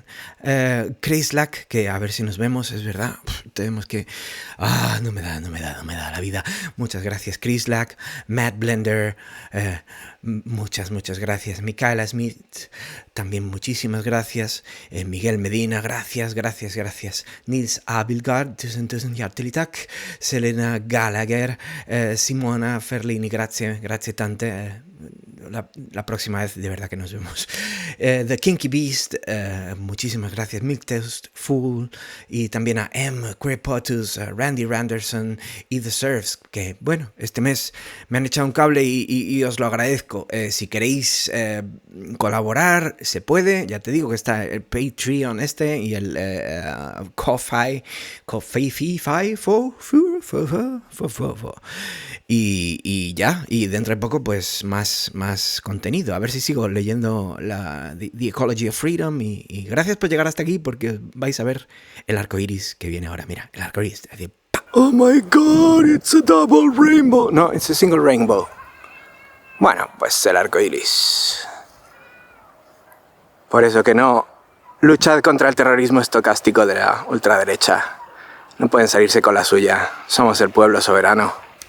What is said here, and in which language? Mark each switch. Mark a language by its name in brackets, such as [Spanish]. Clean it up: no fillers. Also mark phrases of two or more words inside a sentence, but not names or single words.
[Spanish] Chris Lack, que a ver si nos vemos, es verdad. Tenemos que... no me da la vida. Muchas gracias, Chris Lack. Matt Blender, muchas gracias. Michaela Smith, también muchísimas gracias. Miguel Medina, gracias. [Norwegian] Nils Abildgaard, tusen hjertelig takk. [Spanish] Selena Gallagher, Simona Ferlini, [Italian] grazie tante. [Spanish] la próxima vez de verdad que nos vemos. The Kinky Beast, muchísimas gracias. Milk Toast Full, y también a M, Crepotus, Randy Randerson y The Surfs, que bueno, este mes me han echado un cable y os lo agradezco. Si queréis colaborar, se puede. Ya te digo que está el Patreon y el Ko-Fi, y ya, y dentro de poco pues más contenido. A ver si sigo leyendo The Ecology of Freedom, y gracias por llegar hasta aquí, porque vais a ver el arco iris que viene ahora. Mira, el arco iris. [English] Oh my god, it's a double rainbow. No, it's a single rainbow. [Spanish] Bueno, pues el arco iris. Por eso que no, luchad contra el terrorismo estocástico de la ultraderecha. No pueden salirse con la suya. Somos el pueblo soberano.